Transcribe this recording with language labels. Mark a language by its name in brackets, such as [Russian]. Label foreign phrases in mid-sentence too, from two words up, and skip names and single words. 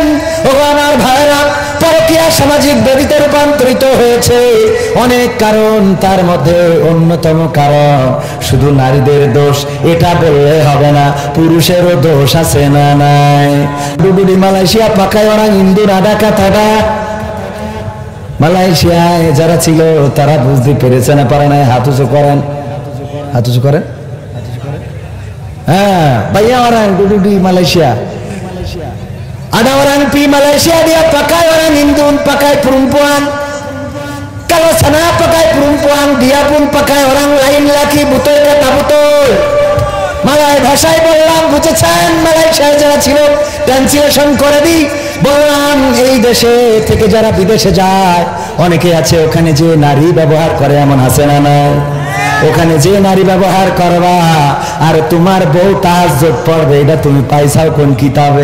[Bangla] ও আমার ভাইরা, পরকীয়া সামাজিক ব্যাধিতে রূপান্তরিত হয়েছে অনেক কারণ, তার মধ্যে অন্যতম কারণ শুধু নারীদের দোষ এটা বললে হবে না, পুরুষেরও দোষ আছে না নাই? ডুডুডি মালয়েশিয়া পাকায় ওরা হিন্দু রাডা কাথাডা। মালয়েশিয়ায় যারা ছিল তারা বুঝতে পেরেছে না পারে নাই? হাত উঁচু করেন, হাত উঁচু করেন। হ্যাঁ ভাইয়া, [Malay] orang duduk di Malaysia. Ada orang di Malaysia dia pakai orang Hindu pakai perempuan. Kalau sana pakai perempuan, dia pun pakai orang lain laki. Betul kata betul. [Bangla] Malay ভাষায় বললাম, বুঝেছেন? মালয়েশিয়ায় যারা ছিল ট্রান্সলেশন করে দিই, বললাম এই দেশে থেকে যারা বিদেশে যায় অনেকে আছে ওখানে যে নারী ব্যবহার করে, এমন আছে না নাই? ওখানে যে নারী ব্যবহার করবা আর তোমার বউ তাহাজ্জুদ পড়বে, এটা তুমি পাইছাও কোন কিতাবে?